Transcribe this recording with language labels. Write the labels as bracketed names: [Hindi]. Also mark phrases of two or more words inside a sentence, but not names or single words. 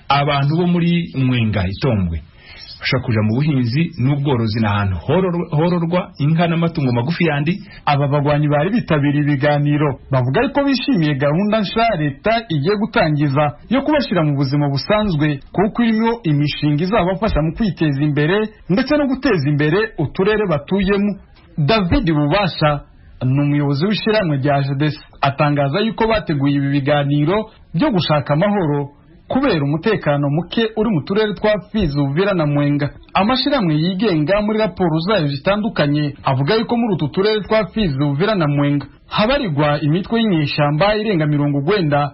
[Rundi] Abantu bo muri Mwenga Itombwe bashaka kuja mu buhinzi n'ubworozi n'ahantu hororwa inka n'amatungo magufi yandi. Aba bagwanyi bari bitabiriye ibiganiro bavuga yuko bishimiye gahunda nsha leta igiye gutangiza yo kubashira mu buzima busanzwe kuko irimo imishinga izabafasha mu kwiteza imbere ndetse no guteza imbere uturere batuyemo. [Kinyarwanda] David Bubasha ni umuyobozi w'ishyirahamwe rya JDC atangaza yuko bateguye ibi biganiro byo gushaka amahoro kubera umutekano muke uri mu turere twa Fizi, Uvira na Mwenga. Amashyirahamwe yigenga muri raporo zayo zitandukanye avuga yuko muri utu turere twa Fizi, Uvira na Mwenga habarirwa imitwe y'inyeshyamba irenga 90.